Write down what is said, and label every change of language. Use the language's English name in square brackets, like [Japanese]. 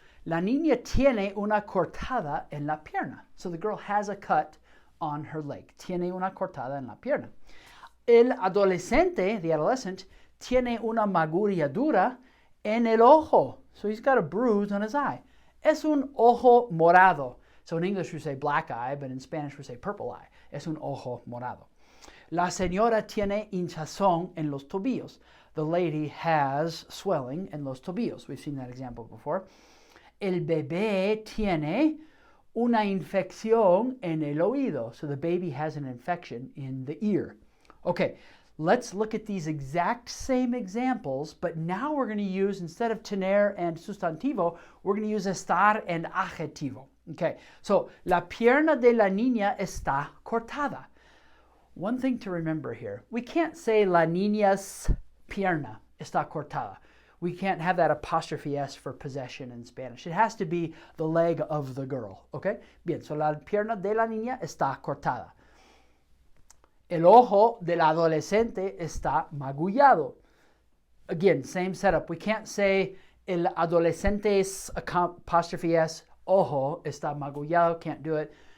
[Spanish] La niña tiene una cortada en la pierna. [English] So the girl has a cut on her leg. [Spanish] Tiene una cortada en la pierna. El adolescente, [English] the adolescent, [Spanish] tiene una magulladura en el ojo. [English] So he's got a bruise on his eye. [Spanish] Es un ojo morado. [English] So in English we say black eye, but in Spanish we say purple eye. [Spanish] Es un ojo morado. La señora tiene hinchazón en los tobillos. [English] The lady has swelling in [Spanish] los tobillos. [English] We've seen that example before. [Spanish] El bebé tiene una infección en el oído. [English] So the baby has an infection in the ear. Okay, let's look at these exact same examples, but now we're going to use, instead of tener and sustantivo, we're going to use estar and adjetivo. [Spanish] Okay, so la pierna de la niña está cortada. [English] One thing to remember here, we can't say [Spanish] la niña's pierna está cortada. [English] We can't have that apostrophe S for possession in Spanish. It has to be the leg of the girl, okay? [Spanish] Bien, so la pierna de la niña está cortada. El ojo del adolescente está magullado. [English] Again, same setup. We can't say el adolescente's apostrophe S, [Spanish] ojo está magullado. [English] Can't do it.